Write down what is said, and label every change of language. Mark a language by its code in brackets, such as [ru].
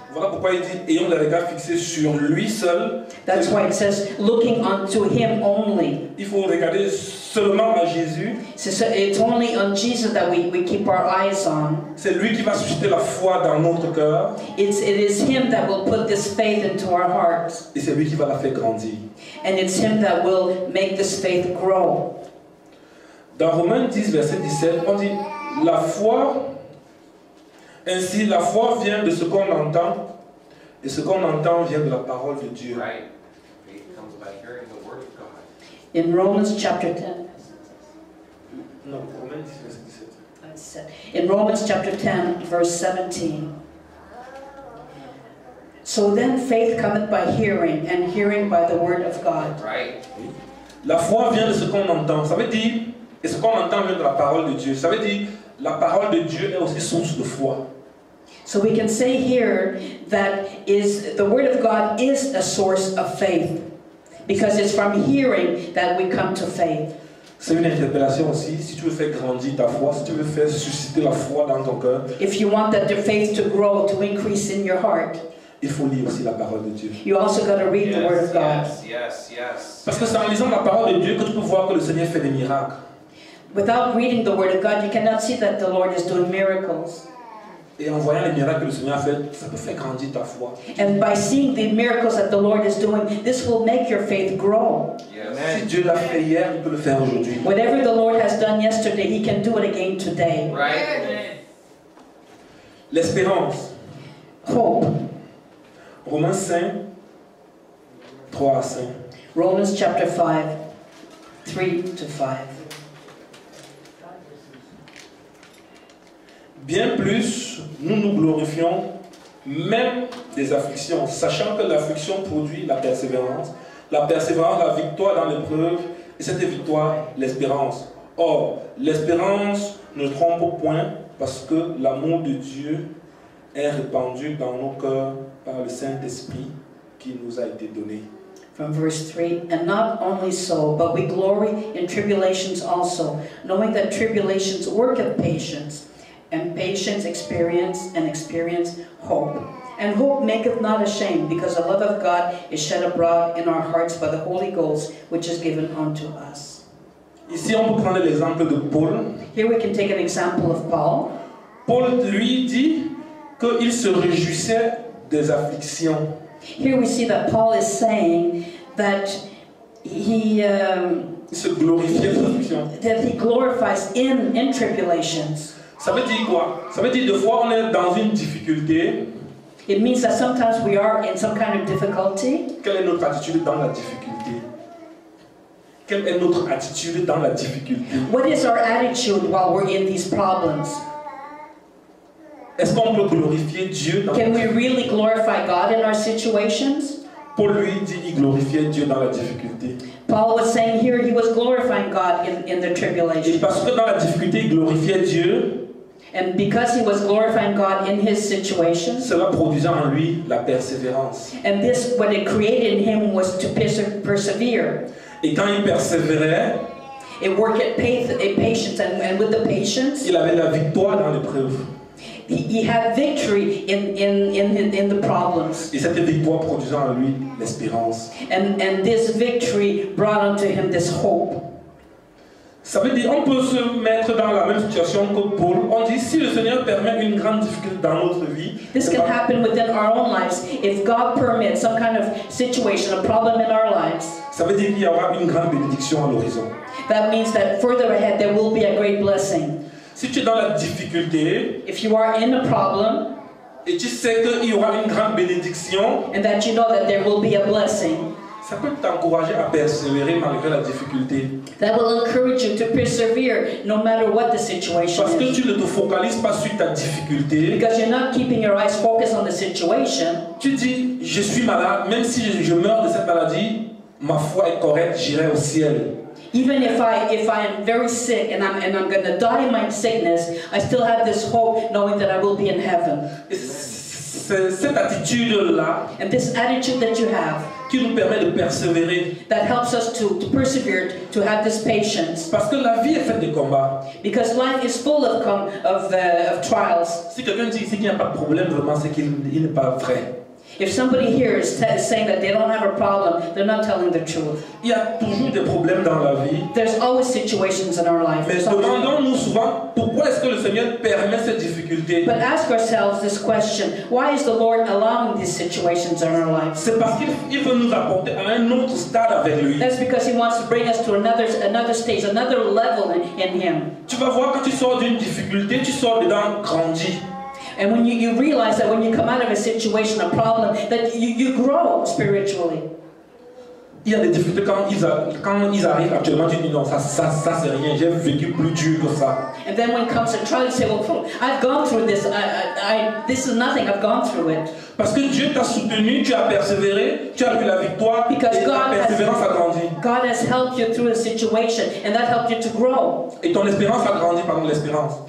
[fr] Voilà pourquoi il dit, ayons les regards fixés sur lui seul. [en] That's why it says, looking unto him only. [fr] Il faut regarder seulement à Jésus. [en] So it's only on Jesus that we keep our eyes on. [fr] C'est lui qui va susciter la foi dans notre cœur. [en] It is him that will put this faith into our hearts. [fr] Et c'est lui qui va la faire grandir. [en] And it's him that will make this faith grow. [fr] Dans Romains 10, verset 17, on dit, la foi, ainsi la foi vient de ce qu'on entend, et ce qu'on entend vient de la parole de Dieu. [en] Right. Faith comes by hearing the word of God. In Romans chapter 10. [fr] Non, Romains 10, verset 17. [en] In Romans chapter 10, verse 17. So then faith cometh by hearing, and hearing by the word of God. Right. [fr] La foi vient de ce qu'on entend. Ça veut dire, et ce qu'on entend vient de la parole de Dieu. Ça veut dire, la parole de Dieu est aussi source de foi. [en] So we can say here that the word of God is a source of faith, because it's from hearing that we come to faith. [fr] C'est une interpellation aussi. Si tu veux faire grandir ta foi, si tu veux faire susciter la foi dans ton cœur, [en] If you want that the faith to grow, to increase in your heart, [fr] il faut lire aussi la parole de Dieu. [en] you also got to read the word of God. Yes. [fr] Parce que c'est en lisant la parole de Dieu que tu peux voir que le Seigneur fait des miracles. [en] Without reading the word of God, you cannot see that the Lord is doing miracles. [fr] Et en voyant les miracles que le Seigneur a fait, ça peut faire grandir ta foi. [en] And by seeing the miracles that the Lord is doing, this will make your faith grow. [fr] Si Dieu l'a fait hier, il peut le faire aujourd'hui. [en] Whatever the Lord has done yesterday, He can do it again today. Right. [fr] L'espérance. [en] Hope. [fr] Romains 5, 3 à 5. [en] Romans chapter 5, 3 to 5. [fr] Bien plus, nous nous glorifions même des afflictions, sachant que l'affliction produit la persévérance la victoire dans l'épreuve, et cette victoire, l'espérance. Or, l'espérance ne trompe point, parce que l'amour de Dieu est répandu dans nos cœurs par le Saint-Esprit qui nous a été donné. [en] From verse 3, and not only so, but we glory in tribulations also, knowing that tribulations worketh patience, and patience experience, and experience hope. And hope maketh not ashamed, because the love of God is shed abroad in our hearts by the Holy Ghost, which is given unto us. [fr] Ici, on peut prendre l'exemple de Paul. [en] Here we can take an example of Paul. [fr] Paul lui dit qu'il se réjouissait des afflictions. [en] Here we see that Paul is saying that he [fr] se glorifiait des afflictions. [en] that he glorifies in tribulations. [fr] Ça veut dire quoi? Ça veut dire des fois on est dans une difficulté. [en] It means that sometimes we are in some kind of difficulty. [fr] Quelle est notre attitude dans la difficulté? Quelle est notre attitude dans la difficulté? [en] What is our attitude while we're in these problems? [fr] Est-ce qu'on peut glorifier Dieu dans [en] Can we really glorify God in our situations? [fr] Paul lui dit il glorifiait Dieu dans la difficulté. [en] Paul was saying here he was glorifying God in the [fr] Et [en] tribulation. [fr] parce que dans la difficulté il glorifiait Dieu, [en] And because he was glorifying God in his situations, [fr] cela produisait en lui la persévérance. [en] and this, what it created in him was to persevere. [fr] Et quand il persévérait, [en] It worked at patience, and with the patience, [fr] il avait la victoire dans l'épreuve. [en] he had victory in the problems. [fr] Et cette victoire produisait en lui l'espérance. [en] And this victory brought unto him this hope. [fr] Ça veut dire on peut se mettre dans la même situation que Paul. On dit si le Seigneur permet une grande difficulté dans notre vie, [en] This can happen within our own lives. If God permits some kind of situation, a problem in our lives, [fr] ça veut dire qu'il y aura une grande bénédiction à l'horizon. [en] that means that further ahead there will be a great blessing. [fr] Si tu es dans la difficulté [en] If you are in a problem [fr] et tu sais qu'il y aura une grande bénédiction, [en] and that you know that there will be a blessing, [fr] ça peut t'encourager à persévérer malgré la difficulté. [en] that will encourage you to persevere no matter what the situation [fr] Parce que [en] is. [fr] tu ne te focalises pas sur ta difficulté. [en] Because you're not keeping your eyes focused on the situation. [fr] Tu dis, je suis malade, même si je meurs de cette maladie, ma foi est correcte, j'irai au ciel. [en] Even if I am very sick and I'm going to die in my sickness, I still have this hope knowing that I will be in heaven. [fr] Et c'est cette attitude-là [en] And this attitude that you have, [fr] qui nous permet de persévérer. [en] that helps us to persevere, to have this patience. [fr] Parce que la vie est faite de combats. [en] Because life is full of trials. [fr] Si quelqu'un dit ici qu'il n'y a pas de problème, vraiment, c'est qu'il n'est pas vrai. [en] If somebody here is saying that they don't have a problem, they're not telling the truth. [fr] Il y a toujours des problèmes dans la vie. [en] There's always situations in our life. [fr] Mais demandons-nous souvent pourquoi est-ce que le Seigneur permet ces difficultés. [en] But ask ourselves this question: why is the Lord allowing these situations in our lives? [fr] C'est parce qu'il veut nous apporter à un autre stade avec lui. [en] That's because He wants to bring us to another stage, another level in Him. [fr] Tu vas voir quand tu sors d'une difficulté, tu sors dedans grandi. [en] And when you realize that when you come out of a situation, a problem, that you grow spiritually. [fr] Il y a des difficultés quand ils arrivent actuellement, tu dis non, ça c'est rien, j'ai vécu plus dur que ça. [en] And then when it comes to trial, you say, well, I've gone through this. This is nothing. I've gone through it. [fr] Parce que Dieu t'a soutenu, tu as persévéré, tu as eu la victoire, [en] Because [fr] et ta persévérance a grandi. [en] God has helped you through a situation, and that helped you to grow. [fr] Et ton espérance a grandi, pardon, l'espérance.